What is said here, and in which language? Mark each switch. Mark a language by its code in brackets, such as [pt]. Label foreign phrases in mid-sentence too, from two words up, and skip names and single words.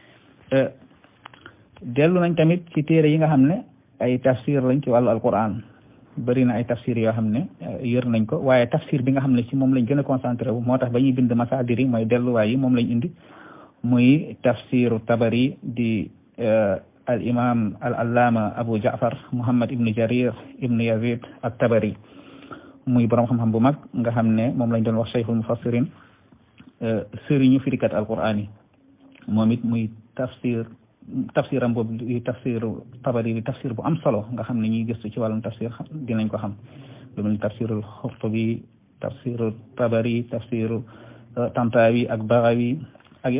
[wo] dellu nañ tamit ci téere yi nga xam ne ay tafsir lañ ci wàllu alquran bëri na ay tafsir yoo xam ne yër nañ ko waaye tafsir bi nga xam ne ci moom lañ gën a concentré wu moo tax ba ñuy bind masaadir yi mooy delluwaay yi moom lañ indi muy tafsiru tabari di [ar] الإمام العلامة [wo] Abu Ja'far Muhammad ibn Jarir ibn Yazid at tabari muy borom xam-xam bu mag nga xam ne moom lañ doon wax cheikhul mufassirin sëriñu firikat alquran yi moom it muy tafsiram boobu di tafsiru tabari di tafsir bu am solo nga xam ne ñuy gëstu ci wàllum tafsir dinañ ko xam lu mel ni tafsirul Xurtubi tafsiru tabari tafsiru Tantawi ak Baghawi ak